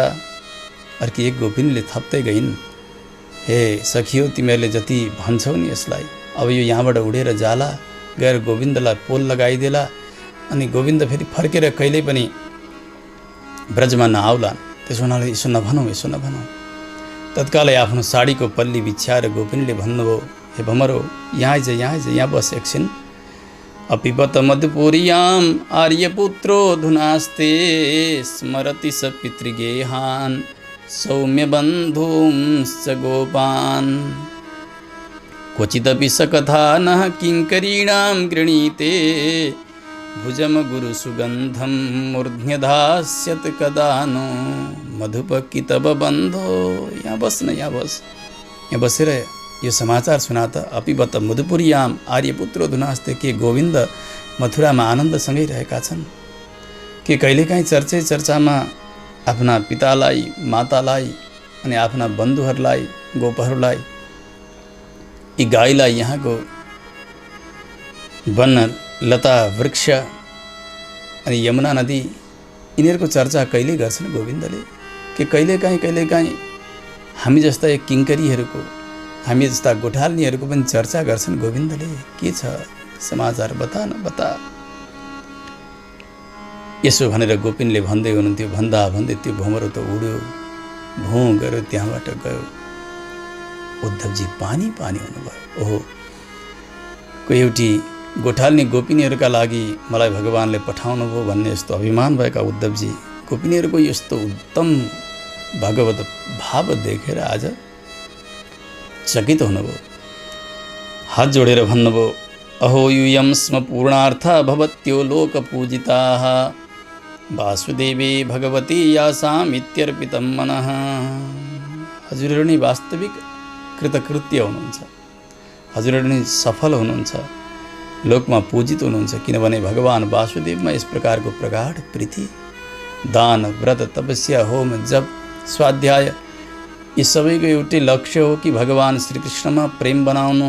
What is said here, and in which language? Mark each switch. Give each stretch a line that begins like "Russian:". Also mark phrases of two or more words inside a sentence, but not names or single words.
Nepali: अर्की एक गोपिनीले थप्दै गइन्, हे सखियो, तिमीहरूले जति भन्छौ नि यसलाई, अब यो यहाँबाट उडेर जाला, गएर गोविन्दलाई पोल लगाइदेला, अनि गोविन्द फेरि फर्केर कहिल्यै पनि ब्रजमा नआउलान्। त्यसो हुनाले यसो नभनौँ, यसो नभनौँ। तत्कालै आफ्नो साडीको पल्ली बिछ्याएर गोपिनीले भन्नुभयो, हे भमरो, यहाँ आइज, यहाँ आइज, यहाँ बस एकछिन।
Sanskrit: अपिबत मधुपुर्याम आर्यपुत्रो धुनास्ते स्मरति स पितृगेहान् सौम्य बन्धुंश्च गोपान् क्वचिदपि स कथा नः किङ्करीणां गृणीते भुजम गुरु सुगन्धं मूर्ध्न्यधास्यत कदा नो मधुपकी तब बन्धो।
Nepali: यहाँ बस न, यहाँ बस, यहाँ बसेर यो समाचार सुनात।
Sanskrit: अपिबत मधुपुर्याम आर्यपुत्रो धुनास्ते,
Nepali: के गोविन्द मथुरामा आनन्दसँगै रहेका छन्? के कहिलेकाहीँ चर्चामा आफ्ना पितालाई, मातालाई अनि आफ्ना बन्धुहरूलाई, गोपहरूलाई, यी गाईलाई, यहाँको वन लता वृक्ष अनि यमुना नदी, यिनीहरूको चर्चा कहिले गर्छन् गोविन्दले? कि कहिलेकाहीँ हामी जस्ता एक किङ्करीहरूको, हामी जस्ता गोठाल्नीहरूको पनि चर्चा गर्छन् गोविन्दले? के छ समाचार, बता न, बता। यसो भनेर गोपिनले भन्दै हुनुहुन्थ्यो। भन्दा भन्दै त्यो भमरो त उड्यो, भौँ गयो, त्यहाँबाट गयो। उद्धवजी पानी पानी हुनुभयो। ओहो, कोही एउटी गोठाल्नी गोपिनीहरूका लागि मलाई भगवानले पठाउनु भयो भन्ने यस्तो अभिमान भएका उद्धवजी गोपिनीहरूको यस्तो उत्तम भगवत भाव देखेर आज चकित हुनुभयो। हात जोडेर भन्नुभयो,
Sanskrit: अहो यूयं स्म पूर्णार्थ भवत्यो लोकपूजिताः वासुदेवी भगवती यासाम् इत्यर्पितं मनः।
Nepali: हजुरहरू नै वास्तविक कृतकृत्य हुनुहुन्छ, हजुरहरू नै सफल हुनुहुन्छ, लोकमा पूजित हुनुहुन्छ, किनभने भगवान वासुदेवमा यस प्रकारको प्रगाढ प्रीति, दान, व्रत, तपस्या, होम, जप, स्वाध्याय, यी सबैको एउटै लक्ष्य हो कि भगवान श्रीकृष्णमा प्रेम बनाउनु।